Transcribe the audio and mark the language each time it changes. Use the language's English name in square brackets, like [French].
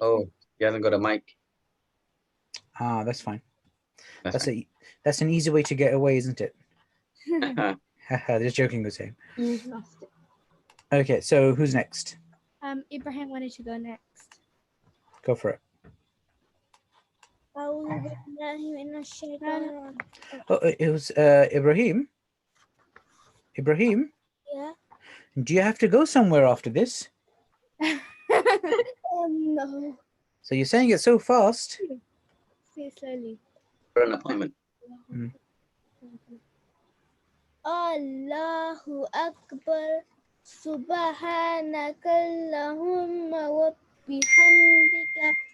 [English] Oh, he hasn't got a mic. Ah, that's fine. That's That's an easy way to get away, isn't it? right. Haha, just joking, Hussein. You've lost it. Okay, so who's next? Ibrahim wanted to go next. Go for it. [Arabic] أعوذ بالله من الشيطان الرجيم. [English] Oh, it was Ibrahim. Ibrahim, Yeah. do you have to go somewhere after this? No. So you're saying it so fast. Say slowly. For an appointment. [Arabic] Allahu Akbar. Subhanaka Allahumma wa bihamdika.